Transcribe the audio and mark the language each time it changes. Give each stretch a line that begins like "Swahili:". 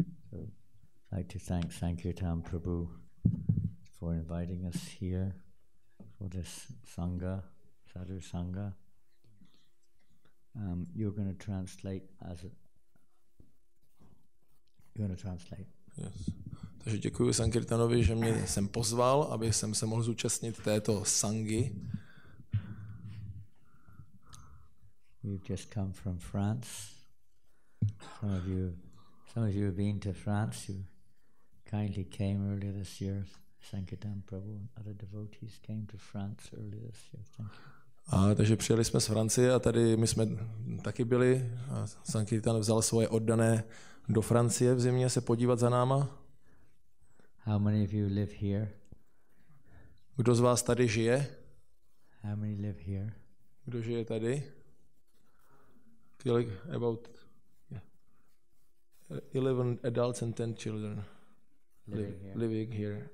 English: So, I'd like to thank Sankirtan Prabhu for inviting us here for this Sangha, Sadhu Sangha. You're going to translate as a... You're going to translate. Yes.
Czech: Takže děkuji Sankirtanovi, že mě sem pozval, aby jsem se mohl zúčastnit této sangy.
English: We've just come from France. Some of you have been to France. You kindly came earlier this year. Sankirtan Prabhu and other devotees came to France earlier this year. Thank you.
Czech: Takže přijeli jsme z Francie a tady my jsme taky byli. A Sankirtan vzal svoje oddané do Francie v zimě se podívat za náma.
English: How many of you live here?
Czech: Kdo z vás tady žije?
English: How many live here?
Czech: Kdo žije tady?
English: About 11 adults and 10 children living here.